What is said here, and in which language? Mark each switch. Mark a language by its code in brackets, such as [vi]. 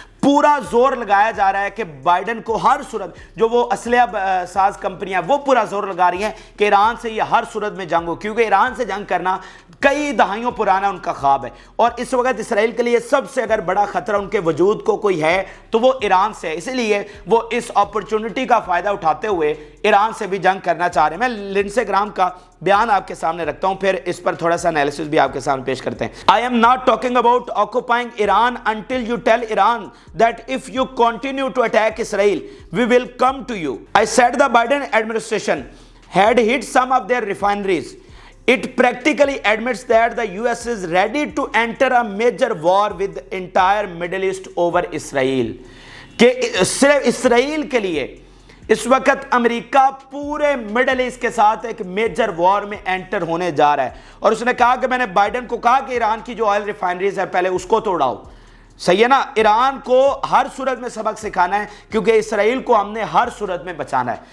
[ur] پورا زور لگایا جا رہا ہے کہ بائیڈن کو ہر صورت, جو وہ اسلحہ ساز کمپنیاں وہ پورا زور لگا رہی ہیں کہ ایران سے یہ ہر صورت میں جنگ ہو, کیونکہ ایران سے جنگ کرنا کئی دہائیوں پرانا ان کا خواب ہے. اور اس وقت اسرائیل کے لیے سب سے اگر بڑا خطرہ ان کے وجود کو کوئی ہے تو وہ ایران سے ہے. اسی لیے وہ اس اپرچونٹی کا فائدہ اٹھاتے ہوئے ایران سے بھی جنگ کرنا چاہ رہے ہیں. میں لنڈسے گراہم کا بیان آپ کے سامنے رکھتا ہوں, پھر اس پر تھوڑا سا انالیسس بھی آپ کے سامنے پیش کرتے ہیں. [en] I am not talking about occupying Iran until you tell Iran that if you continue to attack Israel, we will come to you. I said the Biden administration had hit some of their refineries. It practically admits that the US is ready to enter a major war with entire Middle East over Israel. [ur] کہ صرف اسرائیل کے لیے اس وقت امریکہ پورے middle asset کے ساتھ ایک major وار میں انٹر ہونے جا رہا ہے. اور اس نے کہا کہ میں نے بائیڈن کو کہا کہ ایران کی جو آئل ریفائنریز ہے پہلے اس کو توڑاؤ. صحیح ہے نا, ایران کو ہر صورت میں سبق سکھانا ہے کیونکہ اسرائیل کو ہم نے ہر صورت میں بچانا ہے.